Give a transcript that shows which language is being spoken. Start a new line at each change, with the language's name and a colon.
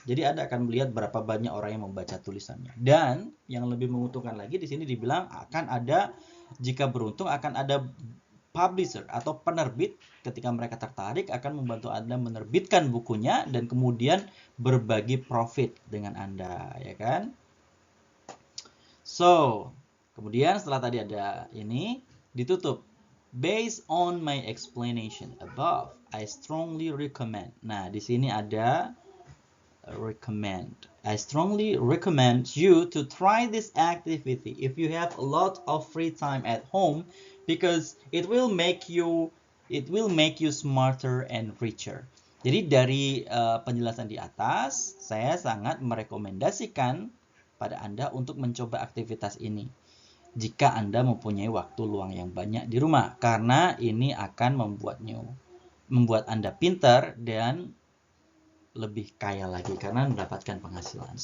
Indonesian: Jadi Anda akan melihat berapa banyak orang yang membaca tulisannya. Dan yang lebih menguntungkan lagi di sini dibilang akan ada, jika beruntung akan ada publisher atau penerbit ketika mereka tertarik akan membantu Anda menerbitkan bukunya dan kemudian berbagi profit dengan Anda, ya kan? So, kemudian setelah tadi ada ini ditutup.
English: Based on my explanation above, I strongly recommend.
Indonesian: Nah, di sini ada recommend.
English: I strongly recommend you to try this activity if you have a lot of free time at home because it will make you smarter and richer.
Indonesian: Jadi dari penjelasan di atas, saya sangat merekomendasikan pada Anda untuk mencoba aktivitas ini jika Anda mempunyai waktu luang yang banyak di rumah, karena ini akan membuat Anda pintar dan lebih kaya lagi karena mendapatkan penghasilan.